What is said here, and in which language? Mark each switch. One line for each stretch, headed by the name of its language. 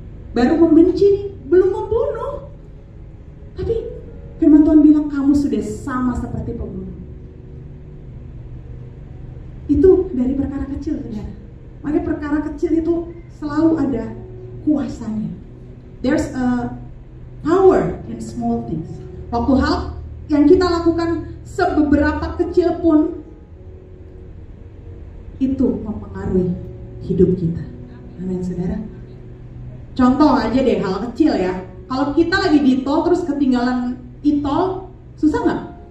Indonesian: Baru membenci nih, belum membunuh. Tapi firman Tuhan bilang kamu sudah sama seperti pembunuh. Itu dari perkara kecil saudara. Makanya perkara kecil itu selalu ada kuasanya.
English: There's a power in small things.
Indonesian: Waktu hal yang kita lakukan seberapa kecil pun itu mempengaruhi hidup kita. Amin saudara. Contoh aja deh hal kecil ya. Kalau kita lagi di tol terus ketinggalan e-tol, susah nggak?